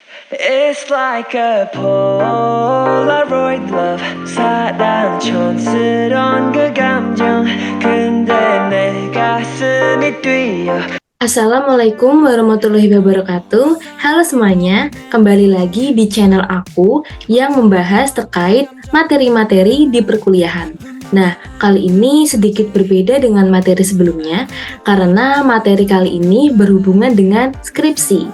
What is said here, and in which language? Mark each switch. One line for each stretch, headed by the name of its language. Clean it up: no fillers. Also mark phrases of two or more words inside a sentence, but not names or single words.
English: It's like a Polaroid love
Korean: 사랑 촌스러운 그 감정 근데 내 가슴이 뛰어.
Arabic: السلام عليكم ورحمة الله وبركاته.
Indonesian: Halo semuanya, kembali lagi di channel aku yang membahas terkait materi-materi di perkuliahan. Nah, kali ini sedikit berbeda dengan materi sebelumnya karena materi kali ini berhubungan dengan skripsi.